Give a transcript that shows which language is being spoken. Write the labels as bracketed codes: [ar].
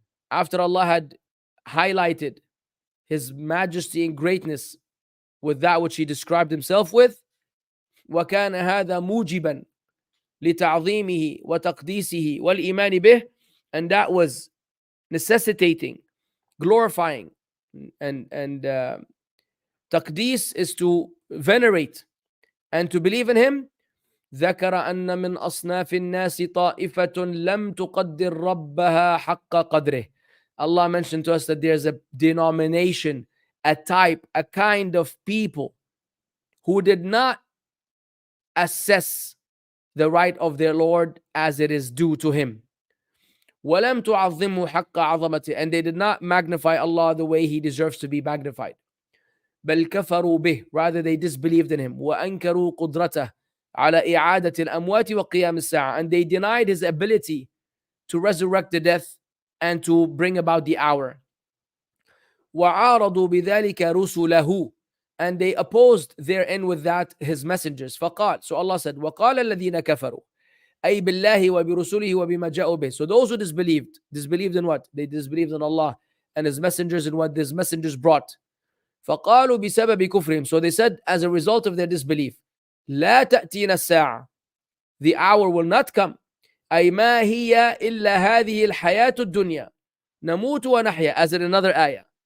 [en] After Allah had highlighted His majesty and greatness with that which He described Himself with, [ar] وكان هذا موجبا لتعظيمه وتقديسه والإيمان به, [en] and that was necessitating, glorifying, and taqdis is to venerate and to believe in Him. [ar] ذكر أن من أصناف الناس طائفة لم تقدر ربها حق قدره. [en] Allah mentioned to us that there's a denomination, a type, a kind of people who did not assess the right of their Lord as it is due to Him. [ar] وَلَمْ تُعَظِّمُوا حَقَّ عَظَمَتِهِ, [en] and they did not magnify Allah the way He deserves to be magnified. [ar] بَلْ كَفَرُوا بِهِ, [en] rather they disbelieved in Him. [ar] وَأَنْكَرُوا قُدْرَتَهِ على إعادة الأموات وقيام الساعة, [en] and they denied His ability to resurrect the death and to bring about the hour. [ar] وعارضوا بذلك رسله, [en] and they opposed therein with that His messengers. [ar] فقال, [en] so Allah said, [ar] وقال الذين كفروا أي بالله وبرسله وبما جاءوا به. [en] So those who disbelieved in what? They disbelieved in Allah and His messengers and what His messengers brought. [ar] فقالوا بسبب كفرهم, [en] so they said as a result of their disbelief, [ar] لا تأتينا الساعة, [en] the hour will not come, [ar] أي ما هي إلا هذه الحياة الدنيا نموت ونحيا, [en] as in another ayah.